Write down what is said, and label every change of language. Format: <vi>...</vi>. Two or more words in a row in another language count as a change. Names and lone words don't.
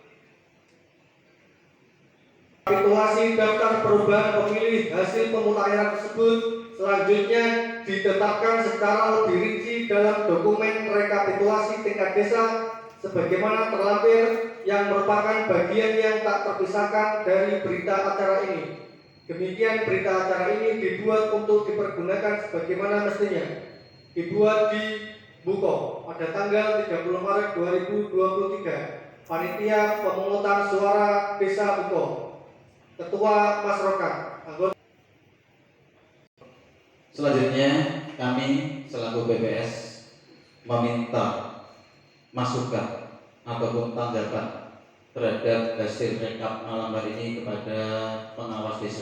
<id>Rekapitulasi daftar perubahan pemilih hasil pemutakhiran tersebut selanjutnya ditetapkan secara lebih rinci dalam dokumen rekapitulasi tingkat desa sebagaimana terlampir yang merupakan bagian yang tak terpisahkan dari berita acara ini. Demikian berita acara ini dibuat untuk dipergunakan sebagaimana mestinya. Dibuat di Buko pada tanggal 30 Maret 2023. Panitia pemungutan suara Desa Buko. Ketua Mas Rokan. Anggota. Selanjutnya kami selaku BPS meminta masukan ataupun tanggapan terhadap hasil rekap malam hari ini kepada pengawas desa.</id>